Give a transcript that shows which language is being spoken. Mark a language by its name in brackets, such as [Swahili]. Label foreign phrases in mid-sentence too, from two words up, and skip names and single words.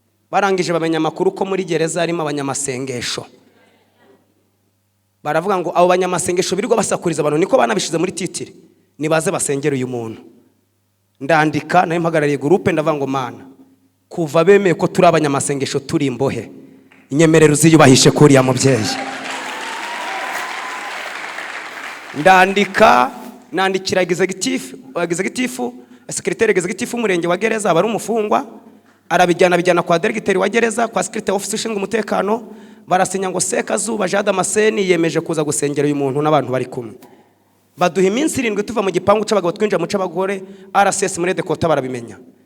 [Kinyarwanda] Barangije bamenya amakuru ko muri gereza harimo abanyamasengesho. Baravuga ngo abo banyamasengesho birirwa basakuriza abantu, niko banabishize muri titiri, nibaze basengere uyu muntu. Ndandika, nayo mpagarariye gurupe, ndavuga ngo, "Mana, kuva bemeye ko turi abanyamasengesho turi imbohe, inyemerero uziyubahishe kuri uriya mubyeyi." Ndandika, nandikira [English] executive, executive, secretary executive [Kinyarwanda] w'umurenge wa gereza, aba ari umufungwa, arabijyana, bijyana kwa directeur wa gereza, kwa [English] secretary office [Kinyarwanda] ushinzwe umutekano, barasinya ngo Sekazuba Jean Damascene yiyemeje kuza gusengera uyu muntu n'abantu bari kumwe. Baduha iminsi irindwi tuva mu gipangu c'abagabo twinjira mu c'abagore, R S S muri Dekota barabimenya.